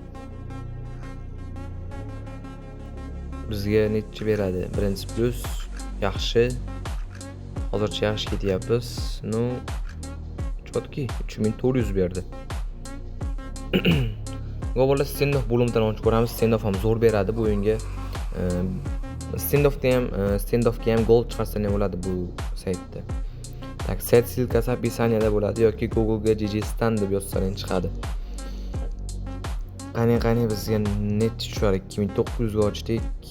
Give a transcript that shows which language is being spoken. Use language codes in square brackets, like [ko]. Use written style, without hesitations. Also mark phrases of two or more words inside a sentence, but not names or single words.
[uz] Bizga necha beradi? Birinchi plus yaxshi. Hozircha yaxshi ketyapmiz. No, chotki 3400 berdi. Go'bola stand-off bo'limdan ochib ko'ramiz. Stand-off ham zo'r beradi bu o'yinga. Stand-offga ham gol chiqarsa ham bo'ladi bu saytda. Tak, sayt silkasi описаниеda bo'ladi yoki Google ga GG Stand deb yozsangiz chiqadi. Qani bizga net tushar 2900 ga ochdik.